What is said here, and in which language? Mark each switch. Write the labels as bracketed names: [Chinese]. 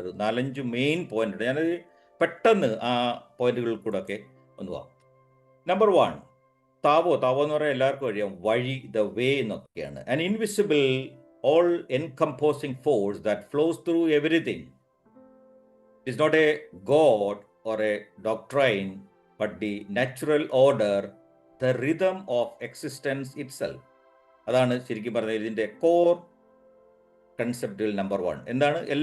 [Malayalam] ഒരു 4-5 main point ഉണ്ട്. ഞാനത് പെട്ടെന്ന് ആ പോയിന്റുകളിൽ കൂടെ ഒക്കെ ഒന്ന് പോവാം. നമ്പർ 1, താവോ എന്ന് പറയാൻ എല്ലാവർക്കും അറിയാം, വഴി, ദ വേ എന്നൊക്കെയാണ്. [English] An invisible all encompassing force that flows through everything It is not a god or a doctrine, but the natural order, the rhythm of existence itself. [Malayalam] അതാണ് ശരിക്കും പറഞ്ഞാൽ ഇതിൻ്റെ കോർ കൺസെപ്റ്റിൽ നമ്പർ 1. എന്താണ്?